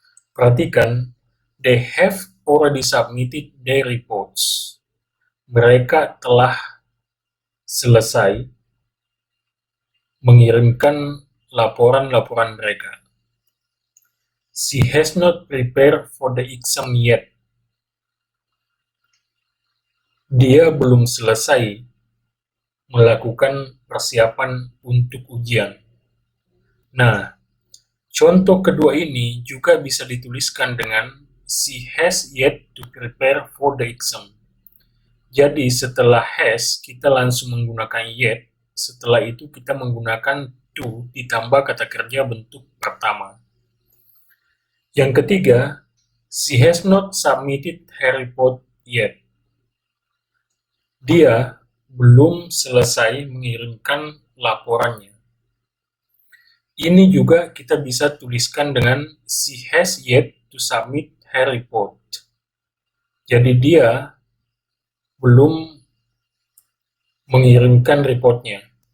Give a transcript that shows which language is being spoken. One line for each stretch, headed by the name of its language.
Indonesian: Perhatikan,
English: they have already submitted their reports.
Indonesian: Mereka telah selesai mengirimkan laporan-laporan mereka.
English: She has not prepared for the exam yet.
Indonesian: Dia belum selesai melakukan persiapan untuk ujian. Nah, contoh kedua ini juga bisa dituliskan dengan
English: she has yet to prepare for the exam.
Indonesian: Jadi setelah has, kita langsung menggunakan yet. Setelah itu kita menggunakan to ditambah kata kerja bentuk pertama. Yang ketiga,
English: she has not submitted her report yet.
Indonesian: Dia belum selesai mengirimkan laporannya. Ini juga kita bisa tuliskan dengan
English: she has yet to submit her report.
Indonesian: Jadi dia belum mengirimkan reportnya.